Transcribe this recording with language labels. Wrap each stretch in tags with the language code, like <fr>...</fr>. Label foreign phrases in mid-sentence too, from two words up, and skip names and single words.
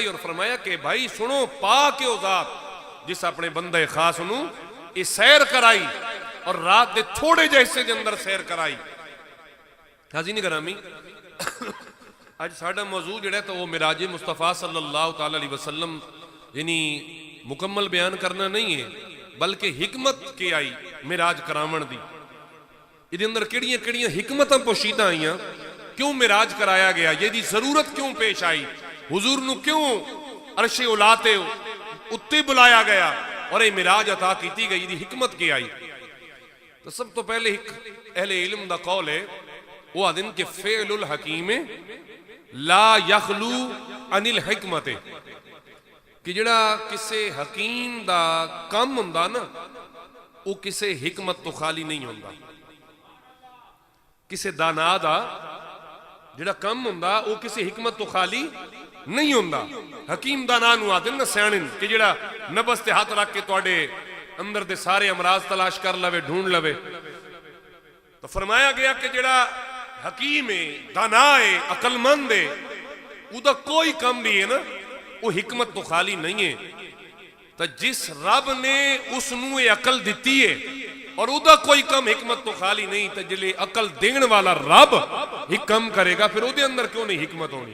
<ur>اور فرمایا کہ بھائی سنو</ur> <pa>پاک او ذات جس اپنے بندے خاص نو یہ سیر کرائی اور رات دے تھوڑے جیسے دے اندر سیر کرائی۔ حاضرین گرامی، آج ساڑھا موضوع جڑا ہے تو وہ معراج مصطفیٰ</pa> <ar>صلی اللہ تعالی علیہ وسلم</ar> <pa>یعنی مکمل بیان کرنا نہیں ہے بلکہ حکمت کے آئی معراج کراون دی، یہ اندر کیڑیاں کیڑیاں حکمتاں پوشیدہ آئیاں، کیوں معراج کرایا گیا، یہ دی ضرورت کیوں پیش آئی، حضور نو کیوں عرش اولاتے اتے بلایا گیا اور یہ معراج عطا کیتی گئی، یہ دی حکمت کی آئی۔ تو سب تو پہلے اہل علم دا قول ہے وہ آدھن کہ</pa> <ar>فعل الحکیم لا یخلو عن الحکمت،</ar> <pa>کہ جڑا کسے حکیم دا کم ہوندا نا وہ کسے حکمت تو خالی نہیں ہوندا، کسے دانا دا جڑا کم ہوندا وہ کسے حکمت تو خالی نہیں ہوندا۔ حکیم دانا نو آدھن نا سیانن کہ جڑا نبس تے ہاتھ رکھ کے تواڈے اندر دے سارے امراض تلاش کر لوے، ڈھونڈ لوے۔ تو فرمایا گیا کہ جڑا حکیم ہے، دانا ہے، عقل مند ہے، وہ دا کوئی کم بھی ہے نا وہ حکمت تو خالی نہیں ہے۔ تو جس رب نے اس نو عقل دیتی ہے اور او دا کوئی کم حکمت تو خالی نہیں، تو جلے عقل دین والا رب حکم کرے گا پھر او دے اندر کیوں نہیں حکمت ہونی؟</pa>